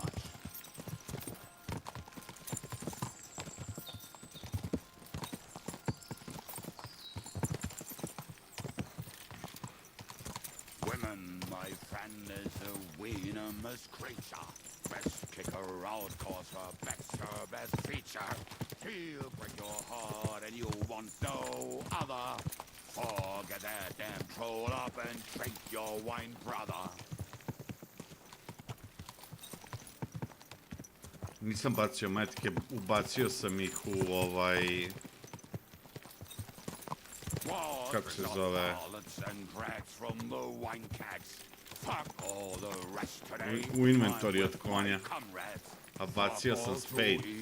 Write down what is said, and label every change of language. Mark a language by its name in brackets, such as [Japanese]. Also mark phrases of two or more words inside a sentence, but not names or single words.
[English] Women, my friend, is a venomous creature. Best kicker out, cause her back's her best feature. She'll break your heart and you want no other. Forget that damn troll up and drink your wine, brother. [Serbian] Nisam bacio metke, ubacio sam ih u kako se zove? U inventori od konja. A bacio sam spade.